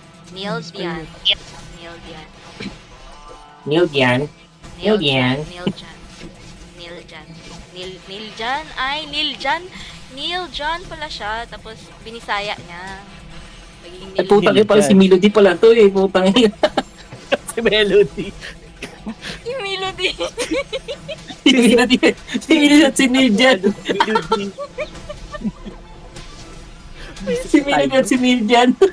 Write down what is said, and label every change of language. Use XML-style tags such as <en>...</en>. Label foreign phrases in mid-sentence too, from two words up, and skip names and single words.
<tl>Neil Dian. Neil Dian. Neil Dian. Neil Dian. Neil Jan. Neil Jan. Neil Jan? Ay, Neil Jan. Neil Jan pala siya. Tapos, binisaya niya. Naging Ay, Neil putang Neil ina pala Dian. si Melody pala to eh. Putang ina. Si Melody. Yung melody. Si Melody. Si Melody at si Neil Dian. Melody. Si Melody at si Neil Dian.</tl>